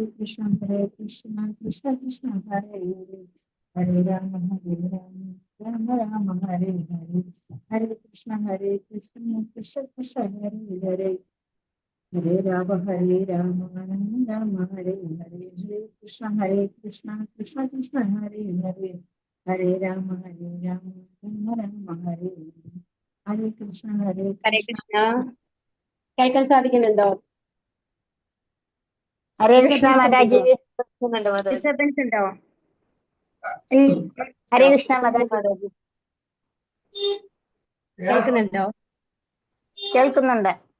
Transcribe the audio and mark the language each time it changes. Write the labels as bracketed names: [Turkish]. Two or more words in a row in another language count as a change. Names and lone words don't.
[Sanskrit] कृष्ण, कृष्ण कृष्ण, हरे हरे, हरे राम, राम राम, हरे हरे, हरे कृष्ण, कृष्ण कृष्ण, हरे हरे, हरे राम, राम हरे हरे, हरे कृष्ण, कृष्ण कृष्ण, हरे हरे, हरे राम, राम राम, हरे हरे, हरे कृष्ण, ഹരേ കൃഷ്ണ. [Malayalam] കേൾക്കാൻ സാധിക്കുന്നുണ്ടോ? [Sanskrit] ഹരേ കൃഷ്ണ മാതാജി. [Malayalam] ഡിസ്റ്റർബൻസ് ഉണ്ടോ? [Sanskrit] ഹരേ കൃഷ്ണ മാതാജി. [Malayalam] കേൾക്കുന്നുണ്ടോ? കേൾക്കുന്നുണ്ട്.